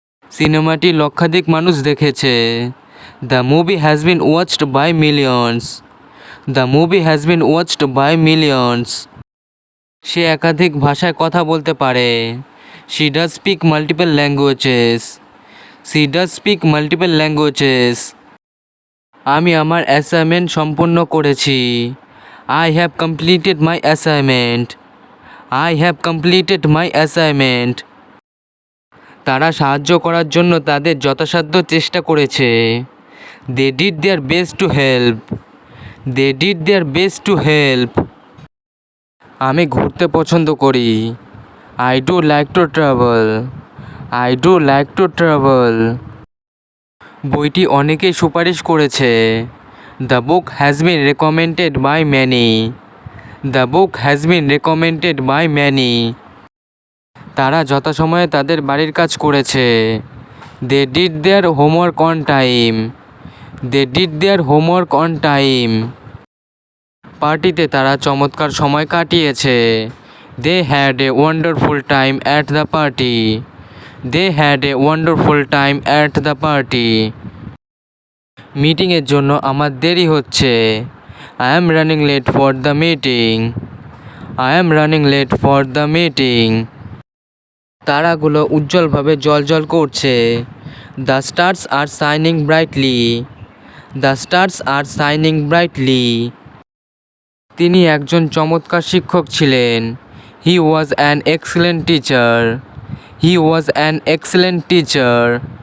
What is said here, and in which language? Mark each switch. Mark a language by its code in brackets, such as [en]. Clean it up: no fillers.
[bn] সিনেমাটি লক্ষাধিক মানুষ দেখেছে। [en] The movie has been watched by millions. The movie has been watched by millions. [bn] সে একাধিক ভাষায় কথা বলতে পারে। [en] She does speak multiple languages. She does speak multiple languages. [bn] আমি আমার অ্যাসাইনমেন্ট সম্পূর্ণ করেছি। [en] I have completed my assignment. I have completed my assignment. [bn] তারা সাহায্য করার জন্য তাদের যথাসাধ্য চেষ্টা করেছে। [en] They did their best to help. They did their best to help. [bn] আমি ঘুরতে পছন্দ করি। [en] I do like to travel. I do like to travel. [bn] বইটি অনেকেই সুপারিশ করেছে। [en] The book has been recommended by many. The book has been recommended by many. [bn] তারা যথাসময়ে তাদের বাড়ির কাজ করেছে। [en] They did their homework on time. They did their homework on time. [bn] পার্টিতে তারা চমৎকার সময় কাটিয়েছে। [en] They had a wonderful time at the party. They had a wonderful time at the party. [bn] মিটিংয়ের জন্য আমার দেরি হচ্ছে। [en] I am running late for the meeting. I am running late for the meeting. [bn] তারাগুলো উজ্জ্বলভাবে জ্বলজ্বল করছে। [en] The stars are shining brightly. The stars are shining brightly. [bn] তিনি একজন চমৎকার শিক্ষক ছিলেন। [en] He was an excellent teacher. He was an excellent teacher.